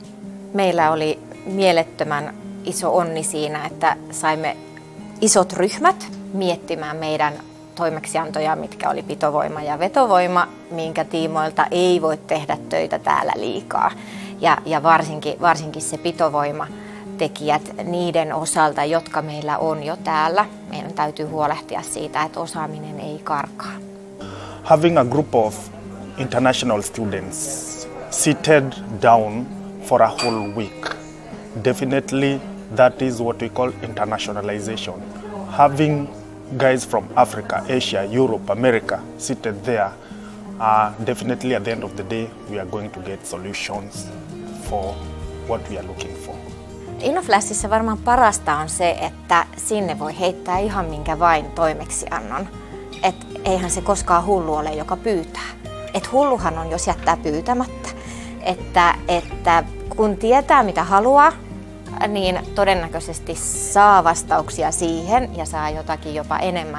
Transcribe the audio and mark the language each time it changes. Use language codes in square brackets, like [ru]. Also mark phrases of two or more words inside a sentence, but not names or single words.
[fi] Meillä oli mielettömän iso onni siinä, että saimme isot ryhmät miettimään meidän toimeksiantoja, mitkä oli pitovoima ja vetovoima, minkä tiimoilta ei voi tehdä töitä täällä liikaa. Ja varsinkin se pitovoimatekijät niiden osalta, jotka meillä on jo täällä. Meidän täytyy huolehtia siitä, että osaaminen ei karkaa. [en] Having a group of international students seated down for a whole week, definitely that is what we call internationalization. Having guys from Africa, Asia, Europe, America seated there, definitely at the end of the day we are going to get solutions for what we are looking for. [fi] InnoFlashissa varmaan parasta on se, että sinne voi heittää ihan minkä vain toimeksiannon. Et eihän se koskaan hullu ole, joka pyytää. Et hulluhan on, jos jättää pyytämättä. Että kun tietää mitä haluaa, niin todennäköisesti saa vastauksia siihen ja saa jotakin jopa enemmän.